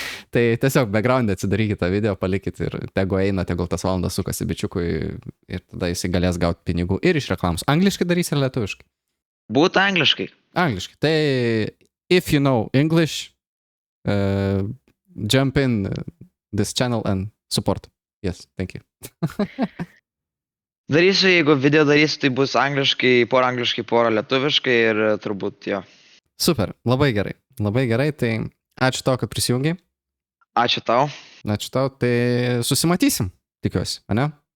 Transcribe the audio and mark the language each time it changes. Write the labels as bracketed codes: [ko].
[lt] Tai tiesiog backgroundą atsidarykit tą video, palikit ir tegul tas valandas sukasi bičiukui ir tada jis galės gauti pinigų ir iš reklamos. Angliškai darys ir lietuviškai? Būtų angliškai. Angliškai. [en] Tai if you know English, jump in this channel and support. Yes, thank you. [lt] Darysiu, jeigu video darysiu, tai bus angliškai, porą lietuviškai ir turbūt jo. Super, labai gerai, tai ačiū tau, kad prisijungiai. Ačiū tau. Tai susimatysim, tikiuosi, ane?